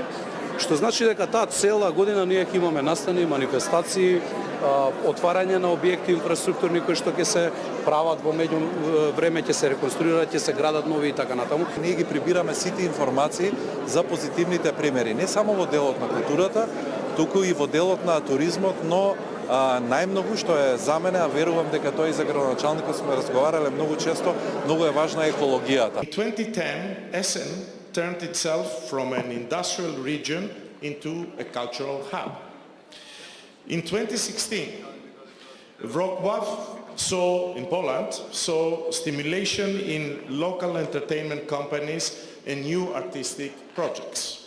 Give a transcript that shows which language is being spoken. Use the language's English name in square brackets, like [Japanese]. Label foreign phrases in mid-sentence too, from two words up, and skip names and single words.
[Macedonian] Што значи дека таа цела година ние ќе имаме настани, манифестации, отварање на објекти инфраструктурни кои што ќе се прават во меѓу време, ќе се реконструираат, ќе се градат нови и така натаму. Ние ги прибираме сите информации за позитивните примери, не само во делот на културата, туку и во делот на туризмот, но најмногу што е за мене, а верувам дека тоа и за градоначалникот сме разговарале многу често, многу е важна екологијата. [English] In 2010, Essen turned itself from an industrial region into a cultural hub. In 2016, Wrocław in Poland saw stimulation in local entertainment companies and new artistic projects.